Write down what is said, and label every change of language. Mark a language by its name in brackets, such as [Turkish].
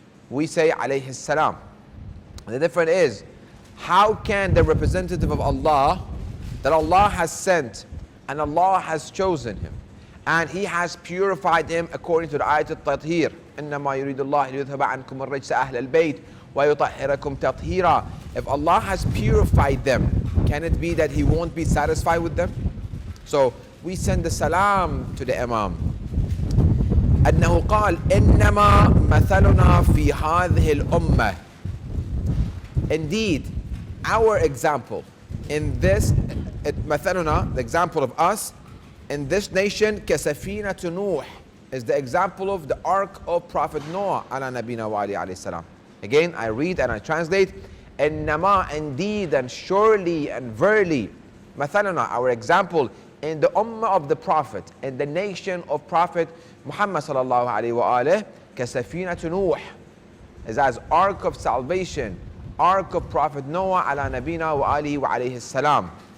[English] We say alayhi salam. The difference is, how can the representative of Allah, that Allah has sent and Allah has chosen him and he has purified him according to the ayat al-tathir, [Arabic] إنما يريد الله ليذهب عنكم الرجس أهل البيت ويطهركم تطهيرا. [English] If Allah has purified them, can it be that he won't be satisfied with them? So we send the salam to the Imam. [Arabic] أنه قال إنما مثلنا في هذه الأمة. [English] Indeed, our example in this, مثلنا, the example of us in this nation, [Arabic] كسفينة نوح, [English] is the example of the ark of Prophet Noah [Arabic] على نبينا وعليه عليه السلام. [English] Again, I read and I translate. إنما, indeed and surely and verily, مثلنا, our example in the ummah of the Prophet, in the nation of Prophet Muhammad sallallahu alayhi wa alayhi, [Arabic] كسفينة نوح, [English] is as ark of salvation, ark of Prophet Noah [Arabic] على نبينا وآله وعليه السلام.